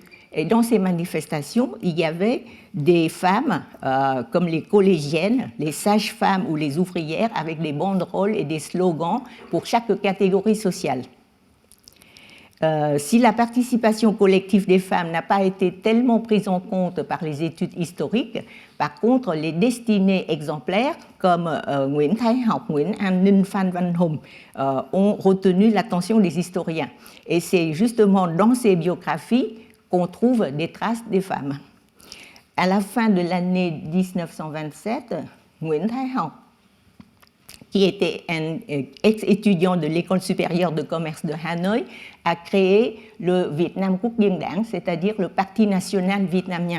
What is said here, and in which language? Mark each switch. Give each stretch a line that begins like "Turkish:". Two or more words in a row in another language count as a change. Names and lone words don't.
French: Et dans ces manifestations, il y avait des femmes comme les collégiennes, les sages-femmes ou les ouvrières avec des banderoles et des slogans pour chaque catégorie sociale. Si la participation collective des femmes n'a pas été tellement prise en compte par les études historiques, par contre, les destinées exemplaires comme Nguyễn Thái Học, Nguyễn An Ninh, Phan Văn Hùng ont retenu l'attention des historiens. Et c'est justement dans ces biographies qu'on trouve des traces des femmes. À la fin de l'année 1927, Nguyễn Thái Học, qui était un ex-étudiant de l'École supérieure de commerce de Hanoï, a créé le Việt Nam Quốc dân Đảng, c'est-à-dire le Parti national vietnamien.